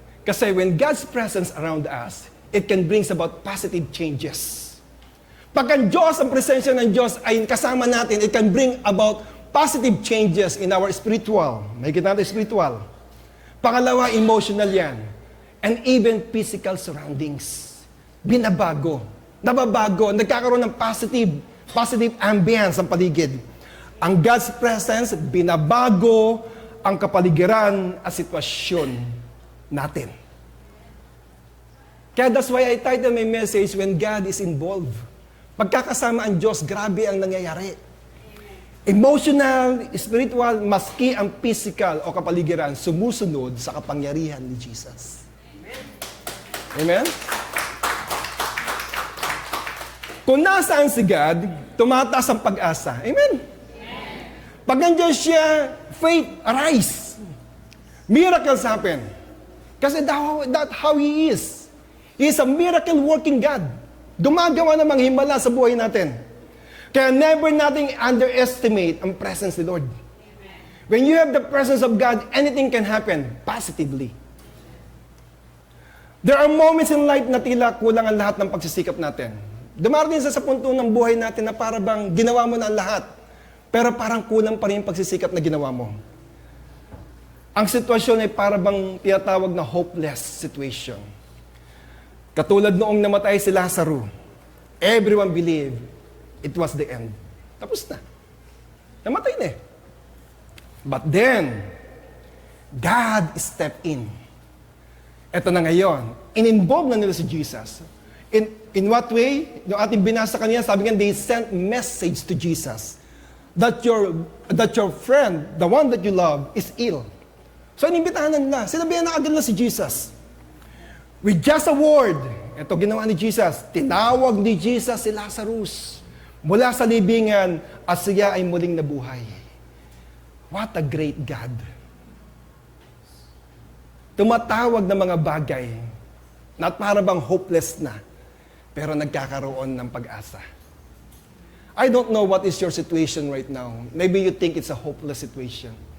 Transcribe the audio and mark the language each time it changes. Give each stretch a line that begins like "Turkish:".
English: Kasi when God's presence around us, it can bring about positive changes.
Filipino: Pag ang Diyos, ang presensya ng Diyos ay kasama natin,
English: it can bring about positive changes in our spiritual.
Filipino: May kita natin spiritual. Pangalawa, emotional yan.
English: And even physical surroundings.
Filipino: Binabago. Nababago. Nagkakaroon ng positive ambience ang paligid. Ang God's presence, binabago ang kapaligiran at sitwasyon natin.
English: Kaya that's why I titled my message, When God is Involved.
Filipino: Pagkakasama ang Diyos, grabe ang nangyayari. Emotional, spiritual, maski ang physical o kapaligiran, sumusunod sa kapangyarihan ni Jesus. Amen? Kung nasaan si God, tumataas ang pag-asa.
English: Amen?
Filipino: Pag nandiyan siya,
English: faith arise. Miracles happen. Kasi that's how He is. He is a miracle-working God.
Filipino: Gumagawa ng mga himala sa buhay natin. Kaya never nating underestimate ang presence ni Lord.
English: When you have the presence of God, anything can happen positively. There are moments in life
Filipino: na tila kulang ang lahat ng pagsisikap natin. Dumarating sa punto ng buhay natin na para bang ginawa mo na ang lahat. Pero parang kulang pa rin yung pagsisikap na ginawa mo. Ang sitwasyon ay para bang tinatawag na hopeless situation. Katulad noong namatay si Lazaro,
English: everyone believed it was the end.
Filipino: Tapos na. Namatay na eh.
English: But then, God stepped in.
Filipino: Ito na ngayon. In-involve na nila si Jesus.
English: In what way?
Filipino: Yung ating binasa kanina, sabi nga,
English: they sent message to Jesus that your friend, the one that you love, is ill.
Filipino: So, inimbitahan na nila. Sinabihan na agad na si Jesus.
English: With just a word,
Filipino: ito ginawa ni Jesus, tinawag ni Jesus si Lazarus mula sa libingan at siya ay muling nabuhay.
English: What a great God.
Filipino: Tumatawag ng mga bagay na para bang hopeless na, pero nagkakaroon ng pag-asa.
English: I don't know what is your situation right now. Maybe you think it's a hopeless situation.